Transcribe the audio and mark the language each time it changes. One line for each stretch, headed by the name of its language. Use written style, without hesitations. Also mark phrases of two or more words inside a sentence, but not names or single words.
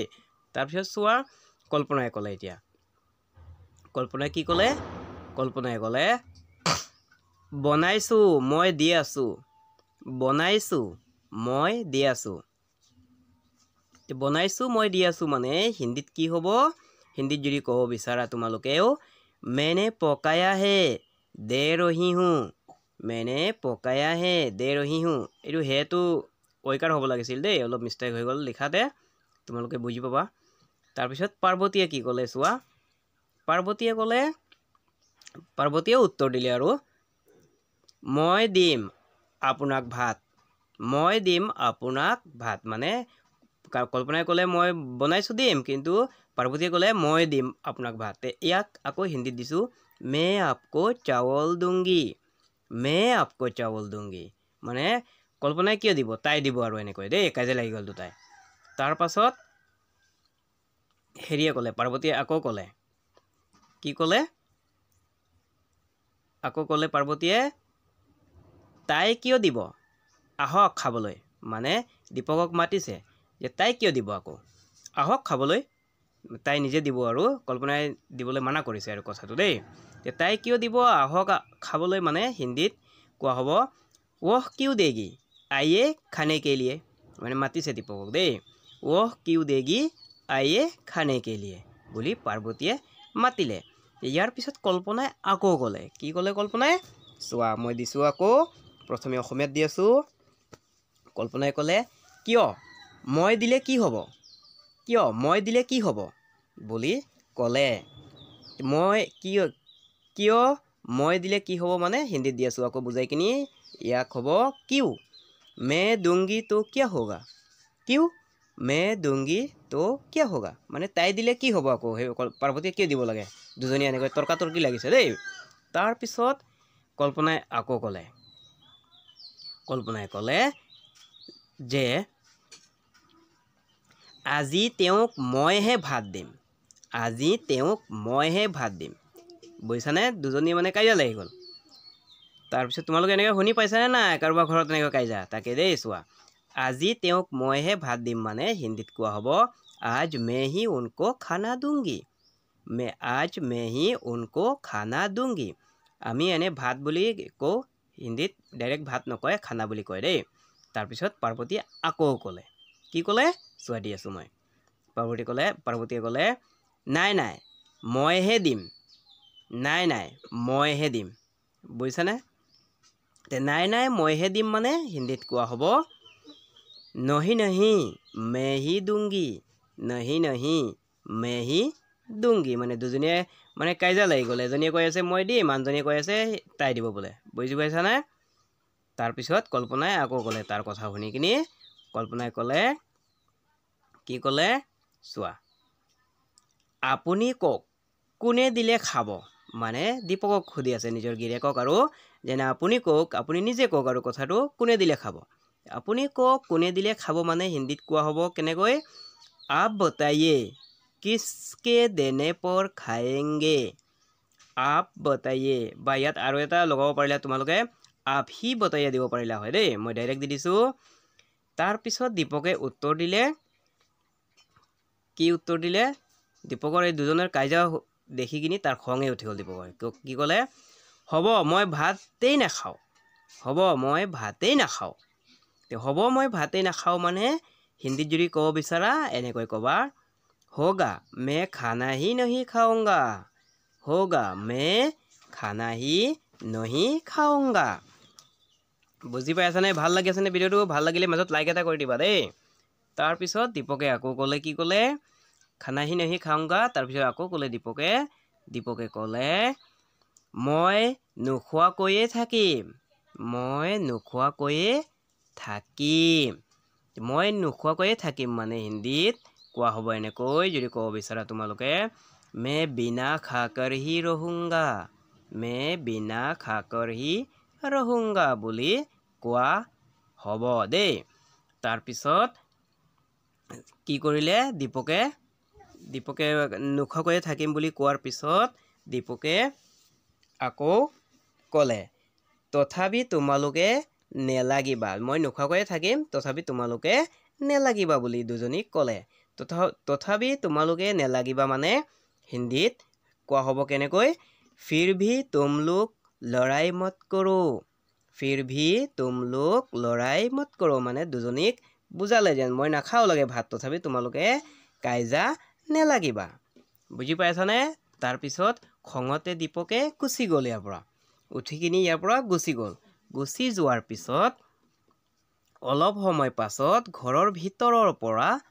Assamese: তাৰপিছত চোৱা, কল্পনাই ক'লে। এতিয়া কল্পনাই কি ক'লে? কল্পনাই ক'লে, বনাইছোঁ মই দি আছোঁ, বনাইছোঁ মই দি আছোঁ। বনাইছোঁ মই দি আছোঁ মানে হিন্দীত কি হ'ব? হিন্দীত যদি ক'ব বিচাৰা তোমালোকেও,
Hindi: मैंने पकाया है दे रही हूँ मैंने पकाया है दे रही हूँ
Assamese: এইটো হেটো ঐকাৰ হ'ব লাগিছিল দেই অলপ মিষ্টেক হৈ গ'ল লিখাতে তোমালোকে বুজি পাবা তাৰপিছত পাৰ্বতীয়ে কি ক'লে চোৱা পাৰ্বতীয়ে ক'লে পাৰ্বতীয়ে উত্তৰ দিলে আৰু মই দিম আপোনাক ভাত মই দিম আপোনাক ভাত মানে কল্পনাই ক'লে মই বনাইছো দিম কিন্তু পাৰ্বতীয়ে ক'লে মই দিম আপোনাক ভাত ইয়াক আকৌ হিন্দীত দিছো
Hindi: मैं आपको चावल दूंगी मैं आपको चावल दूंगी
Assamese: মানে কল্পনাই কিয় দিব তাই দিব আৰু এনেকৈ দেই কাজে লাগি গ'ল দুটাই তাৰ পাছত হেৰিয়ে ক'লে পাৰ্বতীয়ে আকৌ ক'লে কি ক'লে আকৌ ক'লে পাৰ্বতীয়ে তাই কিয় দিব আহক খাবলৈ মানে দীপকক মাতিছে যে তাই কিয় দিব আকৌ আহক খাবলৈ তাই নিজে দিব আৰু কল্পনাই দিবলৈ মানা কৰিছে আৰু কথাটো দেই যে তাই কিয় দিব আহক খাবলৈ মানে হিন্দীত কোৱা হ'ব
Hindi: वह क्यों देगी आइए खाने के लिए
Assamese: মানে মাতিছে দীপকক দেই
Hindi: वह क्यों देगी आइए खाने के लिए
Assamese: বুলি পাৰ্বতীয়ে মাতিলে ইয়াৰ পিছত কল্পনাই আকৌ ক'লে কি ক'লে কল্পনাই চোৱা মই দিছো আকৌ প্ৰথমে অসমীয়াত দি আছো কল্পনাই ক'লে কিয় মই দিলে কি হ'ব কিয় মই দিলে কি হ'ব বুলি ক'লে মই কিয় মই দিলে কি হ'ব মানে হিন্দীত দি আছো আকৌ বুজাই কিনি ইয়াক হ'ব কিউ
Hindi: मैं दूंगी तो क्या होगा क्यों मैं दूंगी तो क्या होगा
Assamese: মানে তাই দিলে কি হ'ব আকৌ পাৰ্বতীয়ে কিয় দিব লাগে দুজনী এনেকৈ তৰ্কাতৰ্কি লাগিছে দেই তাৰ পিছত কল্পনাই আকৌ ক'লে যে আজি তেওঁক মইহে ভাত দিম আজি তেওঁক মইহে ভাত দিম বুজিছানে দুজনী মানে কাজিয়া লাগি গ'ল তাৰপিছত তোমালোকে এনেকৈ শুনি পাইছানে নাই কাৰোবাৰ ঘৰত এনেকৈ কাজিয়া তাকে দেই চোৱা আজি তেওঁক মইহে ভাত দিম মানে হিন্দীত কোৱা হ'ব
Hindi: आज मैं ही उनको खाना दूंगी आज मैं ही उनको खाना दूंगी
Assamese: আমি এনে ভাত বুলি কওঁ হিন্দীত ডাইৰেক্ট ভাত নকয় খানা বুলি কয় দেই তাৰপিছত পাৰ্বতীয়ে আকৌ ক'লে কি ক'লে চোৱা দি আছো মই পাৰ্বতীয়ে ক'লে নাই নাই মইহে দিম বুজিছানে নাই নাই মইহে দিম মানে হিন্দীত কোৱা হ'ব
Hindi: नहीं नहीं मैं ही दूंगी
Assamese: মানে দুজনীয়ে মানে কাজিয়া লাগি গ'ল এজনীয়ে কৈ আছে মই দিম আনজনীয়ে কৈ আছে তাই দিব বোলে বুজি পাইছানে তাৰপিছত কল্পনাই আকৌ ক'লে তাৰ কথা শুনি কিনি কল্পনাই ক'লে কি ক'লে চোৱা আপুনি কওক কোনে দিলে খাব মানে দীপকক সুধি আছে নিজৰ গিৰিয়েকক আৰু যেনে আপুনি কওক আপুনি নিজে কওক আৰু কথাটো কোনে দিলে খাব আপুনি কওক কোনে দিলে খাব মানে হিন্দীত কোৱা হ'ব কেনেকৈ
Hindi: आप बताइए किसके देने पर खाएंगे आप बताइए
Assamese: বা ইয়াত আৰু এটা লগাব পাৰিলা তোমালোকে
Hindi: आप ही बताइए
Assamese: দিব পাৰিলা হয় দেই মই ডাইৰেক্ট দি দিছো তাৰ পিছত দীপকে উত্তৰ দিলে কি উত্তৰ দিলে দীপকৰ এই দুজনৰ কাজিয়া দেখি কিনি তাৰ খঙে উঠি গ'ল দীপকৰ কি ক'লে হ'ব মই ভাতেই নাখাওঁ মানে হিন্দীত যদি ক'ব বিচাৰা এনেকৈ ক'বা
Hindi: होगा मैं खाना ही नहीं खाऊंगा
Assamese: বুজি পাইছানে ভাল লাগিছেনে ভিডিঅ'টো ভাল লাগিলে মাজত লাইক এটা কৰি দিবা দেই তাৰপিছত দীপকে আকৌ ক'লে কি ক'লে
Hindi: खाना ही नहीं खाऊंगा
Assamese: তাৰপিছত আকৌ ক'লে দীপকে ক'লে মই নোখোৱাকৈয়ে থাকিম মানে হিন্দীত কোৱা হ'ব এনেকৈ যদি ক'ব বিচাৰা তোমালোকে
Hindi: मैं बिना खाकर ही
Assamese: रहूंगा বুলি কোৱা হ'ব দেই তাৰপিছত কি কৰিলে দীপকে নোখোৱাকৈয়ে থাকিম বুলি কোৱাৰ পিছত দীপকে আকৌ ক'লে তথাপি তোমালোকে নেলাগিবা মই নোখোৱাকৈয়ে থাকিম তথাপি তোমালোকে নেলাগিবা বুলি দুজনীক ক'লে তথাপি তোমালোকে নেলাগিবা মানে হিন্দীত কোৱা হ'ব কেনেকৈ
Hindi: फिर भी तुम लोग लड़ाई मत करो
Assamese: মানে দুজনীক বুজালে যেন মই নাখাও লাগে ভাত তথাপি তোমালোকে কাইজা নেলাগিবা বুজি পাইছানে তাৰপিছত খঙতে দীপকে গুচি গ'ল ইয়াৰ পৰা উঠি কিনি ইয়াৰ পৰা গুচি গ'ল গুচি যোৱাৰ পিছত অলপ সময় পাছত ঘৰৰ ভিতৰৰ পৰা